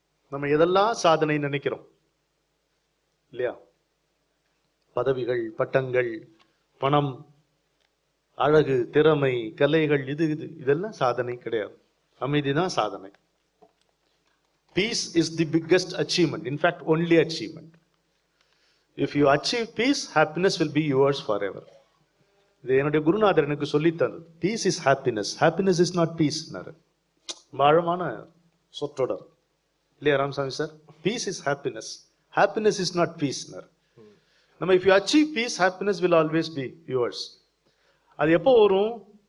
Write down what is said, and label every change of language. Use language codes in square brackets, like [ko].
[ta] நம்ம எதெல்லாம் சாதனை நினைக்கிறோம் இல்லையா? பதவிகள், பட்டங்கள், பணம், அழகு, திறமை, கலைகள், இதெல்லாம் சாதனை கிடையாது. அமைதிதான் சாதனை. [en] Peace is the biggest achievement. In fact, only achievement. If you achieve peace, happiness will be yours forever. [ta] இது என்னுடைய குருநாதர் எனக்கு சொல்லி தந்தது. [en] Peace is happiness. Happiness is not peace. [ta] ஆழமான சொற்றொடர் இல்லையா Ramasamy sir? [en] Peace is happiness. Happiness is not peace. [ta] நம்ம [en] if you achieve peace, happiness will always be yours. [ta] அது எப்போ வரும்?